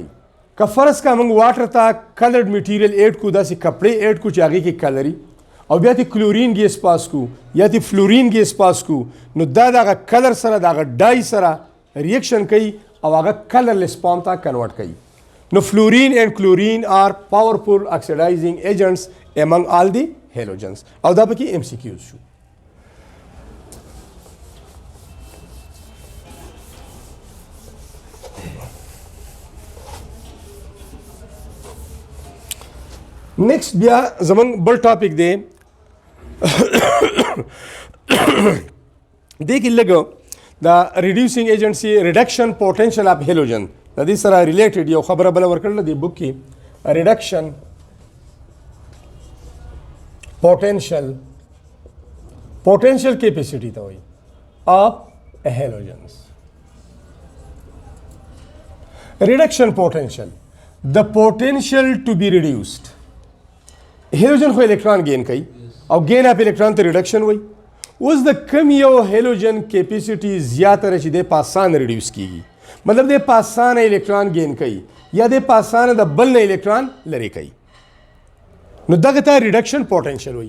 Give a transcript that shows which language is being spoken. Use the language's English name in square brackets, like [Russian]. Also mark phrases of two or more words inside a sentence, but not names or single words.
[Pashto] که فرض کا موږ واټر ته [English] coloured material add [Pashto] کو، داسې کپړې ایډ کو چې هغې کې کلري، او بیا تی [English] chlorine gas pass [Pashto] کو یا تی [English] fluorine gas pass [Pashto] کو، نو دا دغه کلر سره دغه ډای سره ریاکشن کوي او هغه [English] colourless form [Pashto] ته کنورټ کوي. [English] نو fluorine and chlorine are powerful oxidizing agents among all the halogens. [Pashto] او دا پکې MCQs شو. نیکسٹ بیا زمونږ بل ټاپک دی دې کې لږ دا [English] reducing agent reduction potential of halogen [Pashto] د دې سره ریلیټډ یو خبره بله ورکړله دې بک کې. [English] reduction potential capacity [Pashto] ته وایي [English] of halogens. reduction potential, the potential to be reduced. [Pashto] هیلوجن خو [English] electron gain [Pashto] کوي او [English] gain of electron [Pashto] ته ریډکشن وای. اوس د کم یو هیلوجن کیپیسټي زیاتره چې د پاسان ریډیوس کیږي، مطلب د پاسان [English] electron gain [Pashto] کوي یا د پاسان د بل نه الکترون لري کوي، نو دغه ته [English] reduction potential [Pashto] وای.